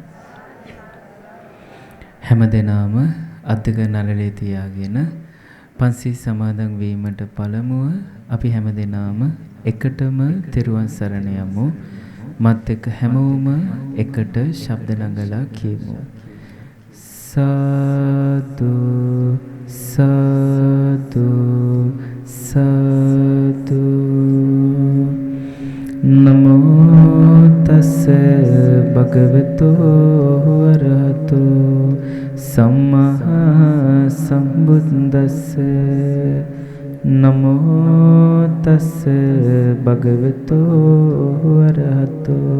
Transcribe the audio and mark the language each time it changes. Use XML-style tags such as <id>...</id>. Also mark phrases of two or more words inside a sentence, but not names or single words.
<si>හැමදෙනාම අද්දක නළලේ තියාගෙන පන්සිල් සමාදන් වීමට පළමුව අපි හැමදෙනාම එකටම තෙරුවන් සරණ යමු. මත් එක්ක හැමෝම එකට ශබ්ද නගලා කියමු.</si> <pi>සාදු සාදු සාදු නමෝ තස්ස භගවතු වරහතු සම්මා සම්බුද්දස්ස නමෝ තස්ස භගවතු වරහතු</pi>